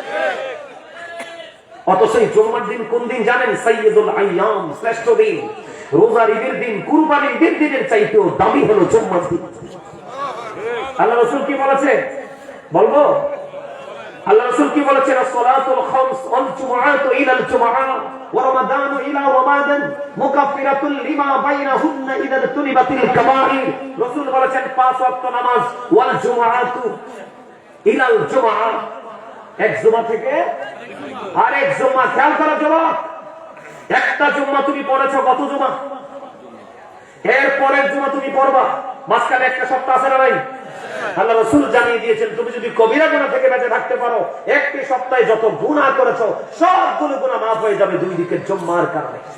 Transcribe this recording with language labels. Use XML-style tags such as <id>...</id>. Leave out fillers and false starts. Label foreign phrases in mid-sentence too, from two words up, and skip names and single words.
<bn>অথচ এই জুম্মার দিন কোন দিন জানেন?</bn> <ar>سيد الأيام,</ar> <bn>শ্রেষ্ঠ দিন। রোজার ঈদের দিন, কুরবানির ঈদের দিনের চাইতেও দামি হলো জুম্মার দিন। আল্লাহ রাসূল কি বলেছে বলবো? আল্লাহ রাসূল কি বলেছেন?</bn> <ar>الصلاة الخمس والجمعة إلى الجمعة ورمضان إلى رمضان مكفرات لما بينهن إذا اجتنبت الكبائر.</ar> <bn>রাসূল বলেছেন 5 ওয়াক্ত নামাজ,</bn> <ar>والجمعة إلى الجمعة,</ar> <bn>এক জুমা থেকে আরেক জুমা। খেয়াল করা যুবক, একটা জুম্মা তুমি পড়েছো, কত জুমা? এর পরের জুমা তুমি পড়বা, মাঝখানে একটা সপ্তাহ আছে না নাই? আল্লাহ রাসূল জানিয়ে দিয়েছেন তুমি যদি কবিরা গুনাহ থেকে বেঁচে থাকতে পারো, একটি সপ্তাহে যত গুনাহ করেছো সবগুলো গুনাহ মাফ হয়ে যাবে দুই দিকের জুম্মার কারণে।</bn>